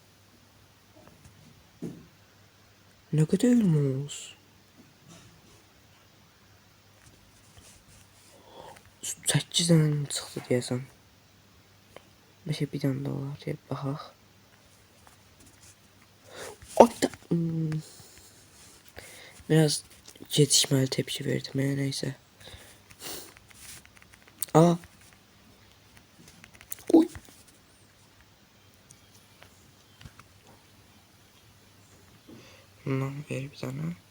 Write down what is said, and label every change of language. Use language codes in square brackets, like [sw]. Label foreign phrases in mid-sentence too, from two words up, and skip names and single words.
[tr] Ne kadar elmas? [az] 8 tane çıxdı deyəsən. Bəlkə bir dənə də olar deyə baxaq. [tr] Biraz yetişmeli tepki verdim ya, neyse. Aa. Uy. Bundan ver bir tane.